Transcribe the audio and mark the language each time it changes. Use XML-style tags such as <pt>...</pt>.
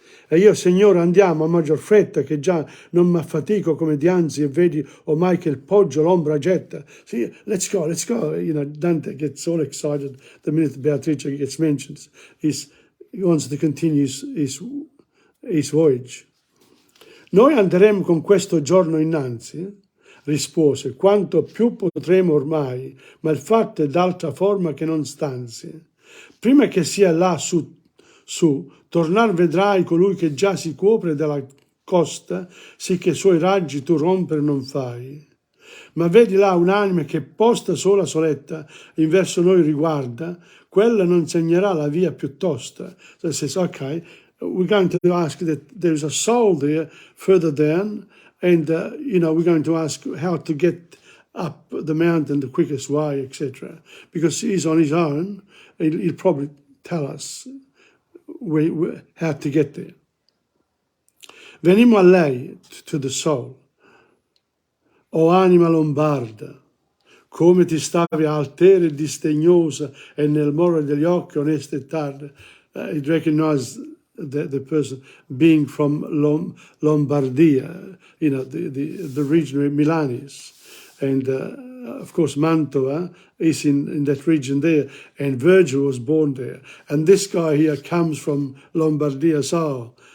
<it>E io, Signore, andiamo a maggior fretta, che già non m'affatico come dianzi, e vedi ormai che il poggio l'ombra getta.</it> <en>See, let's go. Dante gets all excited the minute Beatrice gets mentioned. He wants to continue his voyage.</en> <it>Noi andremo con questo giorno innanzi, rispose, quanto più potremo ormai, ma il fatto è d'altra forma che non stanzi. Prima che sia là su, tornar vedrai colui che già si copre dalla costa, sì che i suoi raggi tu rompere non fai. Ma vedi là un'anima che posta sola soletta, in verso noi riguarda, quella non segnerà la via più tosta.</it> <en>So it says, okay, we're going to ask that there's a soul there further down, and we're going to ask how to get up the mountain the quickest way, etc. Because he's on his own, he'll probably tell us how to get there.</en> <it>Venimo a lei,</it> <en>to the soul.</en> <it>O anima lombarda, come ti stavi altera e disdegnosa, e nel moro degli occhi onesta e tarda.</it> <en>It recognized the person being from Lombardia, the region where Milan is. And of course, Mantova is in that region there, and Virgil was born there. And this guy here comes from Lombardia, so</en>